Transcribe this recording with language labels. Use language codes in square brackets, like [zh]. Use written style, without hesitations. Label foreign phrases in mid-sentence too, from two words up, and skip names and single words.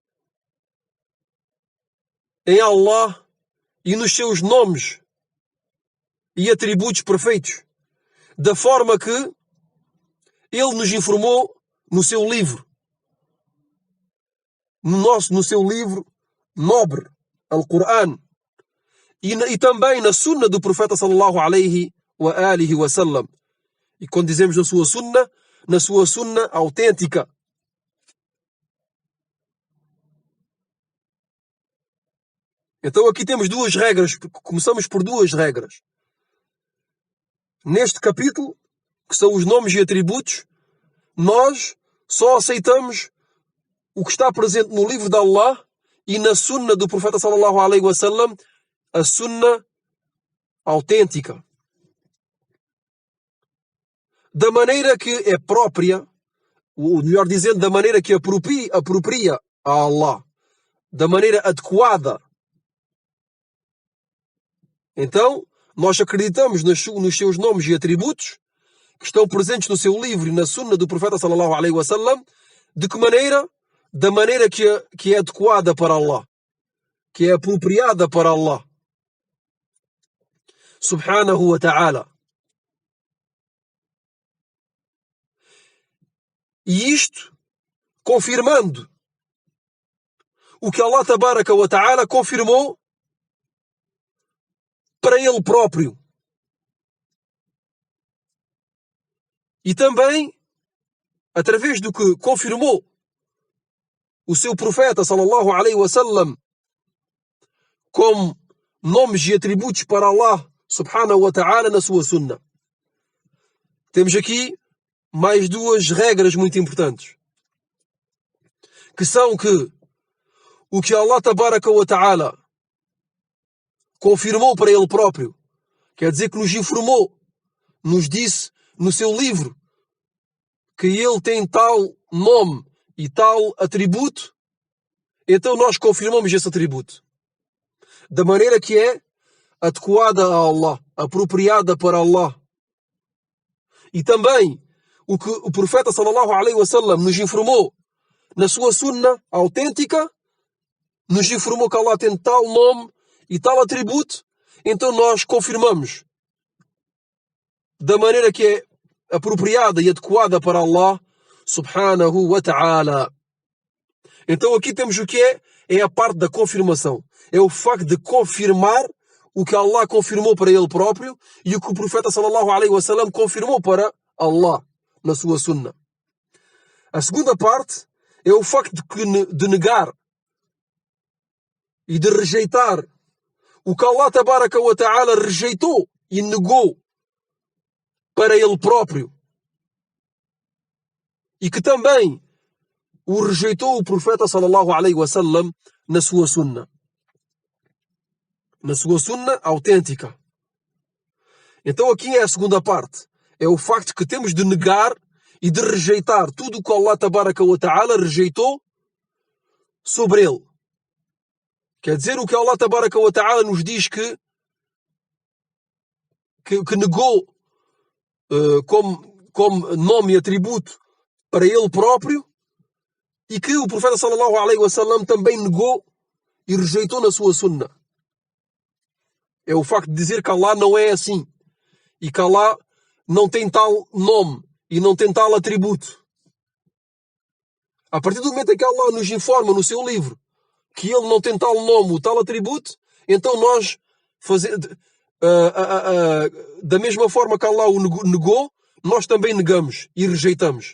[pt] em Allah e nos seus nomes e atributos perfeitos, da forma que Ele nos informou no seu livro. no seu livro nobre, Al-Qur'an, e também na sunna do profeta [ar] صلى الله عليه وآله وسلم. [pt] E quando dizemos na sua sunna autêntica. Então aqui temos duas regras, começamos por duas regras. Neste capítulo, que são os nomes e atributos, nós só aceitamos o que está presente no livro de Allah e na sunna do profeta [ar] صلى الله عليه وسلم, [pt] a sunna autêntica. Da maneira que é própria, ou melhor dizendo, da maneira que apropria a Allah, da maneira adequada. Então, nós acreditamos nos seus nomes e atributos que estão presentes no seu livro e na sunna do profeta [ar] صلى الله عليه وسلم. [pt] De que maneira? Da maneira que é adequada para Allah, que é apropriada para Allah [ar] سبحانه وتعالى. [pt] E isto confirmando o que Allah [ar] تبارك وتعالى [pt] confirmou para Ele próprio. E também através do que confirmou o seu profeta [ar] صلى الله عليه وسلم [pt] como nomes e atributos para Allah [ar] سبحانه وتعالى [pt] na sua sunna. Temos aqui mais duas regras muito importantes, que são que o que Allah [ar] تبارك وتعالى [pt] confirmou para Ele próprio, quer dizer que nos informou, nos disse no seu livro que Ele tem tal nome e tal atributo, então nós confirmamos esse atributo da maneira que é adequada a Allah, apropriada para Allah. E também o que o profeta [ar] صلى الله عليه وسلم [pt] nos informou na sua sunna autêntica, nos informou que Allah tem tal nome e tal atributo, então nós confirmamos da maneira que é apropriada e adequada para Allah [ar] سبحانه وتعالى. [pt] Então aqui temos o que é a parte da confirmação. É o facto de confirmar o que Allah confirmou para Ele próprio e o que o profeta [ar] صلى الله عليه وسلم [pt] confirmou para Allah na sua sunna. A segunda parte é o facto de negar e de rejeitar o que Allah [ar] تبارك وتعالى [pt] rejeitou e negou para Ele próprio, e que também o rejeitou o profeta [ar] صلى الله عليه وسلم [pt] na sua sunna autêntica. Então aqui é a segunda parte, é o facto que temos de negar e de rejeitar tudo o que Allah [ar] تبارك وتعالى [pt] rejeitou sobre ele. Quer dizer, o que Allah [ar] تبارك وتعالى [pt] nos diz que negou como nome e atributo para ele próprio, e que o profeta [ar] صلى الله عليه وسلم [pt] também negou e rejeitou na sua sunna. É o facto de dizer que Allah não é assim, e que Allah não tem tal nome e não tem tal atributo. A partir do momento em que Allah nos informa no seu livro que Ele não tem tal nome ou tal atributo, então nós da mesma forma que Allah o negou, nós também negamos e rejeitamos.